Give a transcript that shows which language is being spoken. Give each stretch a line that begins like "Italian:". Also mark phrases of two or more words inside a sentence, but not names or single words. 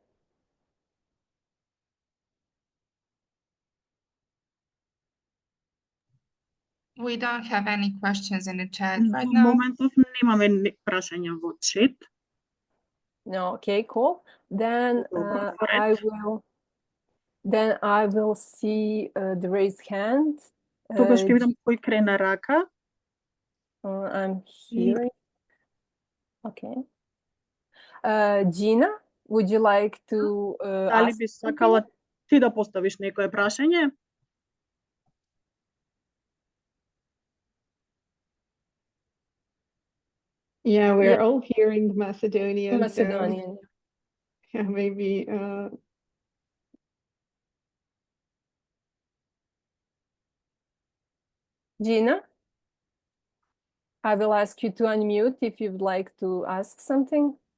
English: We don't have any questions in the chat right
Slovenian: V
English: now.
Slovenian: momentov nemame vprašanja v chat.
English: No, okay, cool. Then
Slovenian: Dobro,
English: I will see the raised hand.
Macedonian: Тогаш ќе видам кој крена рака.
English: I'm hearing. Okay. Gina, would you like to
Macedonian: Дали
English: ask
Macedonian: би
English: something?
Macedonian: сакала ти да поставиш некое прашање?
English: Yeah, we're Yeah. all hearing Macedonian. Macedonian. So, yeah, maybe. Gina, I will ask you to unmute if you'd like to ask something.